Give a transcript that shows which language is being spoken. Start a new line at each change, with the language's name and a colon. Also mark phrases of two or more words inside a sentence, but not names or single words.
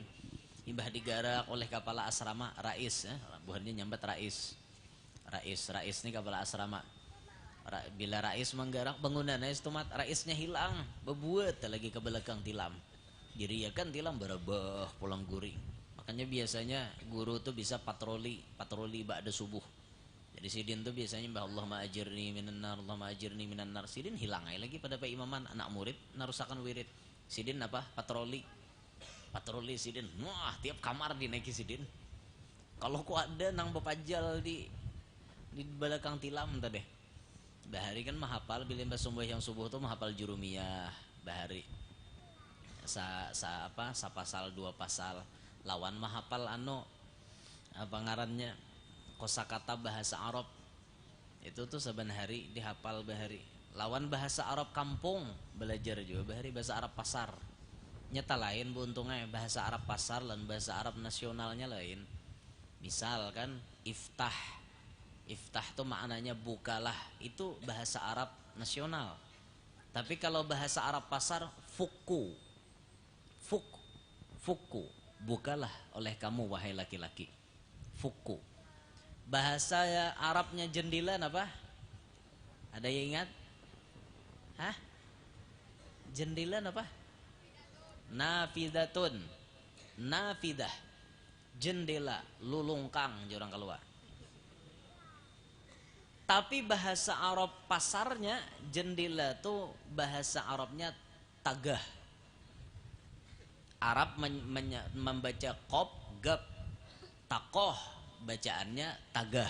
Banjar: Imbah digarak oleh kepala asrama rais, buhannya nyambat rais ini kepala asrama. Bila rais menggarak bangunan tumat raisnya hilang, bebuat lagi ke belakang tilam. Diriakan tilam berabah pulang guring. Makanya biasanya guru tuh bisa patroli ba'da subuh. Jadi sidin tuh biasanya
Arabic: Allahumma ajirni minan nar, Allahumma ajirni minan nar.
Banjar: Sidin hilang lagi pada Pak Imaman anak murid narusakan wirid. Sidin patroli sidin, wah tiap kamar dinaiki sidin. Kalau kok ada nang bepajal di belakang tilam tadi. Bahari kan mahapal bila yang subuh tuh mahapal jurumiyah bahari. Sa pasal 2 pasal. Lawan mahapal ngarannya kosakata bahasa Arab. Itu tuh saban hari dihafal bahari. Lawan bahasa Arab kampung belajar juga bahari bahasa Arab pasar. Nyata lain bu untungnya bahasa Arab pasar dan bahasa Arab nasionalnya lain. Misal kan iftah tuh maknanya bukalah, itu bahasa Arab nasional. Tapi kalau bahasa Arab pasar fuku, bukalah oleh kamu wahai laki-laki. Fuku. Bahasa Arabnya jendela apa? Ada yang ingat? Hah? Jendela apa?
Arabic: Nafidatun, nafidah,
Banjar: jendela, lulungkang jorang keluar. Tapi bahasa Arab pasarnya jendela tuh bahasa Arabnya tagah. Arab membaca qaf, gab, takoh, bacaannya tagah.